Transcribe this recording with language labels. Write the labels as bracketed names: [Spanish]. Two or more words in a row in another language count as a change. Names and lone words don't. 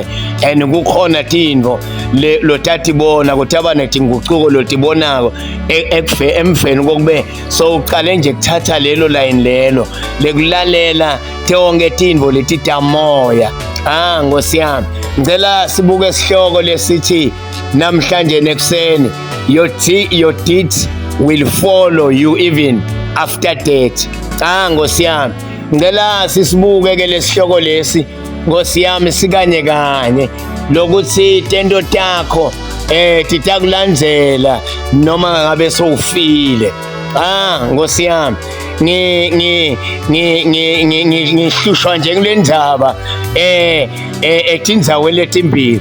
[Swati] Kukhona tintfo lotatibona kutaba netingucuko lotibonako emveni kokube uqale nje kuthatha lelo line lelo lekulalela tonke tintfo letitamoya. Nkosi yami, ngicela sibuke isihloko lesithi namhlanje nekuseni, [English] your deeds will follow you even after death. [Swati] Nkosi yami, ngicela sisibuke ke lesihloko lesi, Nkosi yami, sikanye kanye lokuthi tento takho titakulandzela noma ngabe sowufile. Nkosi yami, ngihlushwa nje kule ndaba etindzaweni letimbili.